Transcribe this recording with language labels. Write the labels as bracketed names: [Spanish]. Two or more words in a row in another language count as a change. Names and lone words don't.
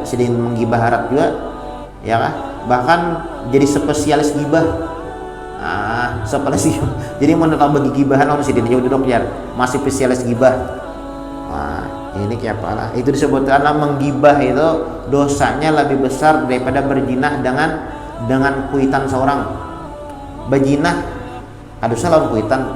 [Indonesian] Sedang menggibah harap juga, ya kan? Bahkan jadi spesialis gibah. Spesialis. Jadi menetap bagi gibahan orang sedih jauh duduk ya, masih spesialis gibah. Ini kayak apa lah? Itu disebutkan menggibah itu dosanya lebih besar daripada berjinah dengan kuitan seorang. [Banjar] Bajinah, aduh salah kuitan.